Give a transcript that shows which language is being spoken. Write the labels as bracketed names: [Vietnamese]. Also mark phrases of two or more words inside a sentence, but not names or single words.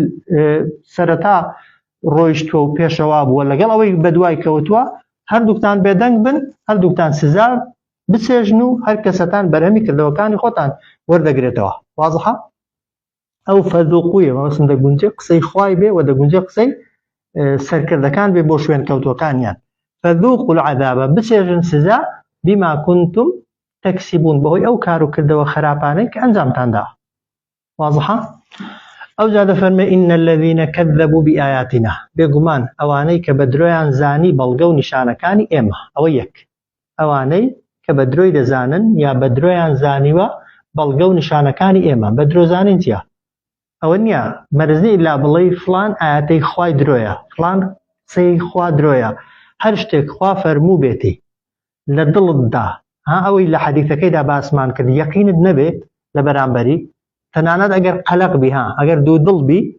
[Central Kurdish] سەرەتا ڕۆیشتووە و پێشەوا بووە لەگەڵ ئەوەی بەدوای کەوتووە هەردووکتان بێدەنگ بن هەردووکتان سزا بچێژن و هەر کەسەتان بەرهەمی کردەوەکانی خۆتان وەردەگرێتەوە وازحە ئەو فەذوقویە مەبەستم دەگونجێ قسەی خوای بێ و دەگونجێ قسەی سەرکردەکان بێ بۆ شوێن کەوتوەکانیان [Arabic] فەذوقوا العذاب [Central Kurdish] بچێژن سزا [Arabic] بما كنتم تكسبون [Central Kurdish] بەهۆی ئەو کار و کردەوە خراپانەی کە ئەنجامتان داوە واضحە ئەو جا دەفەرمێ [Arabic] إن الذين كذبوا بآياتنا [Central Kurdish] بێگومان ئەوانەی کە بە درۆیان زانی بەڵگە و نیشانەکانی ئێمە ئەوە یەک ئەوانەی کە بە درۆی دەزانن یا بە درۆیان زانیوە بەڵگە و نیشانەکانی ئێمە بە درۆ زانین چییە ئەوە نییە مەرزی لا بڵێ فلان ئاەتەی خوای درۆیە فلان قسەی خوا درۆیە هەر شتێک خوا فەرموو بێتی لە دڵتدا ئەوەی لە حەدیثەکەیدا باسمان کرد یەقینت نەبێت لە بەرامبەری تەنانەت ئەگەر قەلق بی ئەگەر دوو دڵ بی